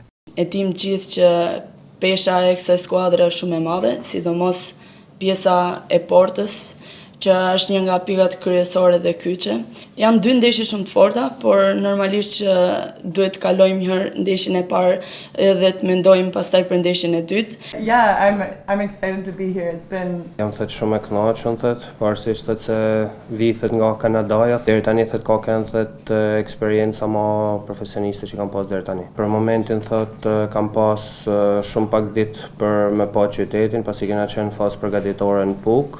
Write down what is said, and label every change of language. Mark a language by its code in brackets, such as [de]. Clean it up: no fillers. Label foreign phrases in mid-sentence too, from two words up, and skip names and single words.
[sq] E dim gjithë që pesha e kësaj skuadre është shumë e madhe, sidomos pjesa e portës, që është një nga pikat kryesore dhe kyçe. Janë dy ndeshje shumë të forta, por normalisht që duhet të kalojmë herë ndeshjen e parë dhe të mendojmë pastaj për ndeshjen e dytë. [en] Yeah, I'm excited to be here. It's been [sq] Jam shumë e kënaqur pavarësisht se vithet nga Kanadaja, deri tani ka kanë eksperjenca më profesioniste që kam pas deri tani. Për momentin kam pas shumë pak ditë për me pa qytetin, pasi kena qenë fazë përgatitore në Puk.